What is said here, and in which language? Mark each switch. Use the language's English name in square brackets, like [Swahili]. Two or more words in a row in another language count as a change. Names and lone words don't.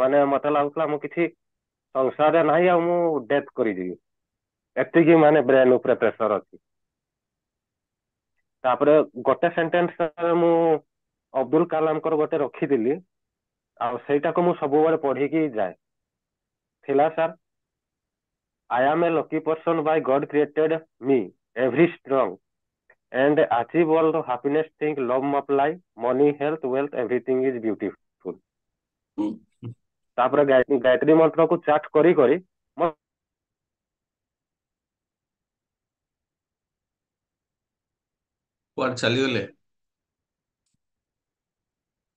[Odia] ମାନେ ମତେ ଲାଗୁଥିଲା ମୁଁ କିଛି ସଂସାରରେ ନାହିଁ, ଆଉ ମୁଁ ଡେଥ କରିଯିବି, ଏତିକି ମାନେ ବ୍ରେନ ଉପରେ ପ୍ରେସର ଅଛି। ତାପରେ ଗୋଟେ ସେଣ୍ଟେନ୍ସ ମୁଁ ଅବଦୁଲ କାଲାମଙ୍କର ଗୋଟେ ରଖିଥିଲି, ଆଉ ସେଇଟାକୁ ମୁଁ ସବୁବେଳେ ପଢିକି ଯାଏ। ଥିଲା ସାର୍, [English] I am a lucky person by God created me, every strong and achieve all the happiness thing, love multiply, money, health, wealth, everything is beautiful. [Odia] ତାପରେ ଗାୟତ୍ରୀ ମନ୍ତ୍ରକୁ ଚାଟ କରି କରି କୁଆଡେ ଚାଲିଗଲେ?